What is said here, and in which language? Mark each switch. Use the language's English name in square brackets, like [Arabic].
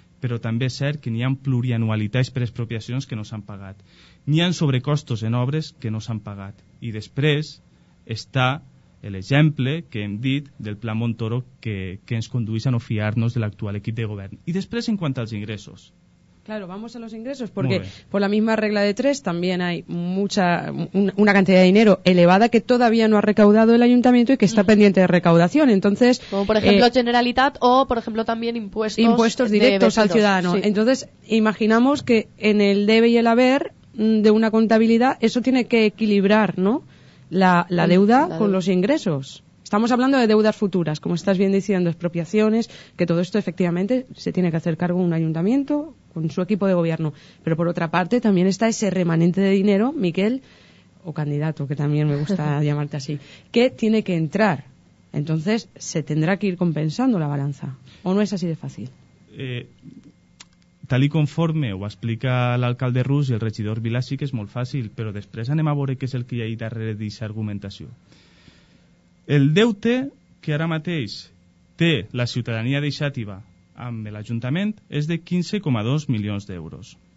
[Catalan] Però també és cert que n'hi ha plurianualitats per expropiacions que no s'han pagat. N'hi ha sobrecostos en obres que no s'han pagat. I després està l'exemple que hem dit del Pla Montoro que ens condueix a no fiar-nos de l'actual equip de govern. I després, en quant als ingressos. [Spanish] Claro, vamos a los ingresos, porque por la misma regla de 3 también hay una cantidad de dinero elevada que todavía no ha recaudado el ayuntamiento y que está pendiente de recaudación. Entonces, como por ejemplo Generalitat o por ejemplo también impuestos directos al ciudadano. Sí. Entonces, imaginamos que en el debe y el haber de una contabilidad eso tiene que equilibrar, ¿no? La deuda con los ingresos. Estamos hablando de deudas futuras, como estás bien diciendo, expropiaciones, que todo esto efectivamente se tiene que hacer cargo un ayuntamiento con su equipo de gobierno. Pero por otra parte también está ese remanente de dinero, Miquel, o candidato, que también me gusta llamarte así, que tiene que entrar. Entonces se tendrá que ir compensando la balanza. ¿O no es así de fácil? [Catalan] Tal i conforme ho explica l'alcalde Rus i el regidor Vilà, sí que és molt fàcil, però després anem a veure què és el que hi ha darrere d'aquesta argumentació. El deute que ara mateix té la ciutadania de Xàtiva amb l'Ajuntament és de 15,2 milions d'euros.